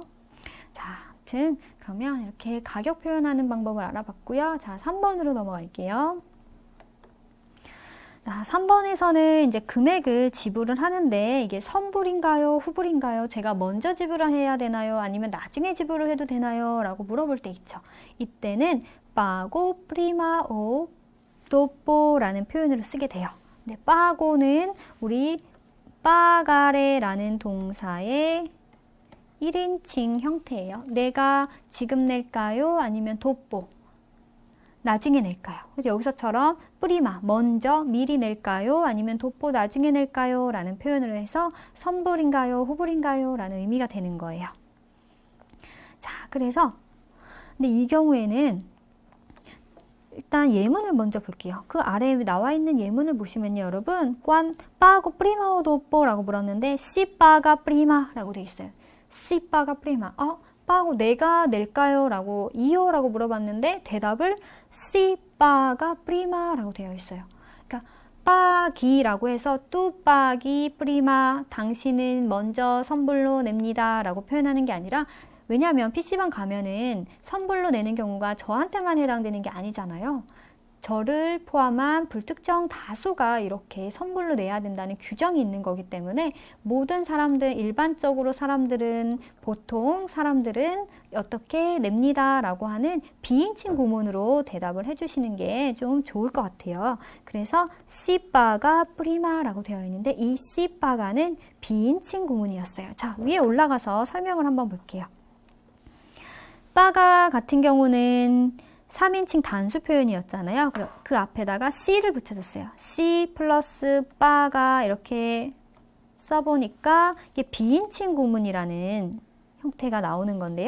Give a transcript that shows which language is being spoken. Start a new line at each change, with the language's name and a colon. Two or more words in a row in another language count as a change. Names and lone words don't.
Korean: 자, 아무튼 그러면 이렇게 가격 표현하는 방법을 알아봤고요. 자, 3번으로 넘어갈게요. 자, 3번에서는 이제 금액을 지불을 하는데 이게 선불인가요? 후불인가요? 제가 먼저 지불을 해야 되나요? 아니면 나중에 지불을 해도 되나요? 라고 물어볼 때 있죠. 이때는
Italian: pago prima o dopo
Korean: 라는 표현으로 쓰게 돼요. 근데 pago는 우리 pagare라는 동사의 1인칭 형태예요. 내가 지금 낼까요? 아니면 dopo? 나중에 낼까요? 그래서 여기서처럼 프리마, 먼저, 미리 낼까요? 아니면 도포 나중에 낼까요? 라는 표현으로 해서 선불인가요? 후불인가요? 라는 의미가 되는 거예요. 자, 그래서 근데 이 경우에는 일단 예문을 먼저 볼게요. 그 아래에 나와 있는 예문을 보시면요, 여러분, 관
Italian: pago prima o dopo
Korean: 라고 물었는데
Italian: si paga prima
Korean: 라고 돼 있어요.
Italian: si paga prima.
Korean: 빠고 내가 낼까요? 라고 이요라고 물어봤는데 대답을
Italian: si paga prima
Korean: 라고 되어 있어요. 그러니까 빠기라고 해서
Italian: tu paghi prima,
Korean: 당신은 먼저 선불로 냅니다 라고 표현하는 게 아니라, 왜냐하면 PC방 가면은 선불로 내는 경우가 저한테만 해당되는 게 아니잖아요. 저를 포함한 불특정 다수가 이렇게 선불로 내야 된다는 규정이 있는 거기 때문에 모든 사람들, 일반적으로 사람들은, 보통 사람들은 어떻게 냅니다 라고 하는 비인칭 구문으로 대답을 해주시는 게 좀 좋을 것 같아요. 그래서
Italian: si paga prima
Korean: 라고 되어 있는데 이
Italian: si paga
Korean: 는 비인칭 구문이었어요. 자, 위에 올라가서 설명을 한번 볼게요. paga 같은 경우는 3인칭 단수 표현이었잖아요. 그 앞에다가 C를 붙여줬어요. C 플러스 빠가 이렇게 써보니까 이게 비인칭 구문이라는 형태가 나오는 건데요.